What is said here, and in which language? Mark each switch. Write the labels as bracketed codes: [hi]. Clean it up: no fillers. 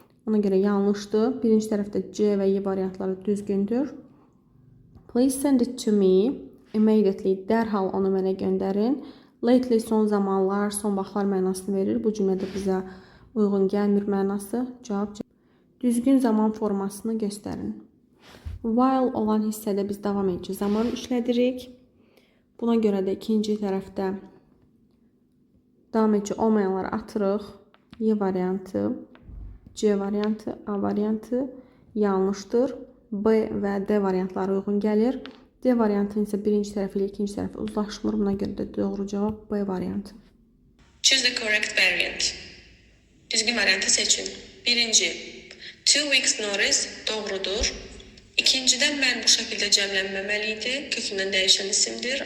[az] Ona görə yanlışdır. Birinci tərəfdə C və Y variantları düzgündür. [en] Please send it to me. Immediately, [az] dərhal onu mənə göndərin. Lately, son zamanlar, son vaxtlar mənasını verir. Bu cümlədə bizə uyğun gəlmir mənası. Cavab C. Düzgün zaman formasını göstərin. While olan hissədə biz davam edici zaman işlədirik. Buna görə də ikinci tərəfdə davam edici olmayanları atırıq. Y variantı, C variantı, A variantı yanlışdır. B və D variantları uyğun gəlir. D variantının isə birinci tərəfi ilə ikinci tərəfi uzlaşmır. Buna görə də doğru cavab B variantı. [en] Choose the correct variant. [az] Düzgün variantı seçin. Birinci, 2 weeks notice doğrudur. İkincidə mən bu şəkildə cəmlənməməliydi. Kökündən dəyişən isimdir.